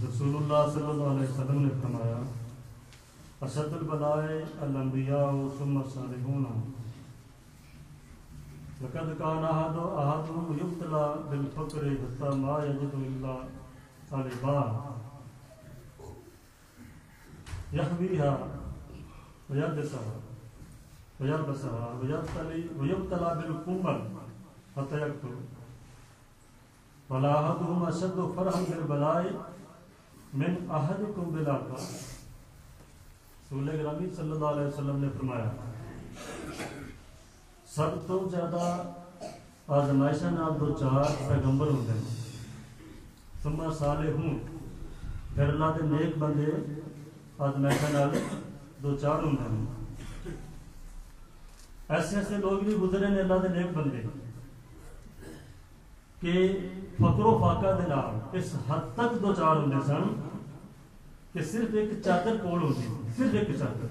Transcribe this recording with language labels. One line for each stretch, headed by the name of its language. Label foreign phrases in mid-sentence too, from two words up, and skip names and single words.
Arabic: رسول اللہ صلی اللہ علیہ وسلم
Urdu: نے فرمایا
Arabic: اشد البلاء الانبیاء ثم الصالحون لقد كان احدهم يبتلى بالفقر حتى ما يجد الا الباء يحويها ويلبسها ويبتلى بالكمل حتى يقتل. ولا احدهم اشد فرحا بالبلاء من احدكم بالعطاء.
Urdu: رسول گرامی
Arabic: صلی اللہ علیہ وسلم
Urdu: نے فرمایا
Punjabi: سب تو زیادہ آزمائشاں نال
Urdu: دو چار پیغمبر ہوتے ہیں،
Arabic: ثم صالحون،
Urdu: پھر اللہ کے نیک بندے
Punjabi: آزمائشاں نال
Urdu: دو چار ہوتے ہیں. ایسے ایسے لوگ بھی گزرے نے اللہ کے نیک بندے کہ فقر و فاقہ
Punjabi: دے نال
Urdu: اس حد تک دو چار ہوتے سن کہ صرف ایک چادر کول ہوتی، صرف ایک چادر.